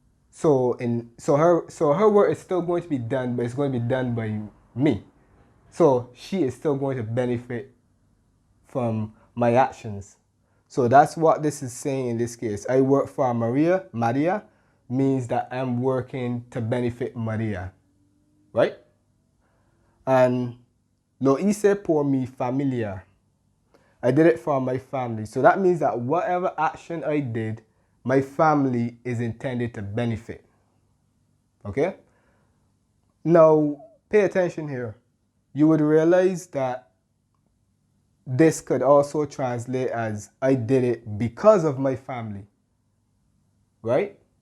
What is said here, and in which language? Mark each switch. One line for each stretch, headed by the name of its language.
English: So her work is still going to be done, but it's going to be done by me. So she is still going to benefit from my actions. So that's what this is saying in this case. I work for Maria means that I'm working to benefit Maria, right? And
Spanish: lo hice por mi familia.
English: I did it for my family. So that means that whatever action I did, my family is intended to benefit. Okay? Now, pay attention here. You would realize that this could also translate as I did it because of my family. Right?